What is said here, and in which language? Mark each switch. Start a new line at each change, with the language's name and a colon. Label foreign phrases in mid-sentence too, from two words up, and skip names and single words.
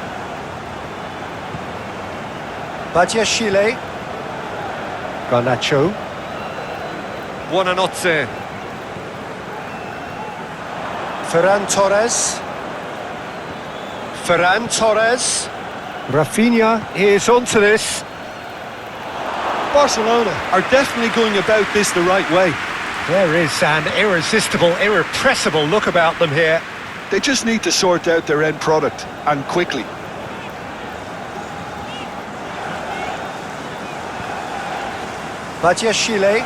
English: Badiashile. Garnacho. Buonanotte. Ferran Torres. Ferran Torres. Rafinha is onto this. Barcelona are definitely going about this the right way. There is an irresistible, irrepressible look about them here. They just need to sort out their end product, and quickly. Badiashile.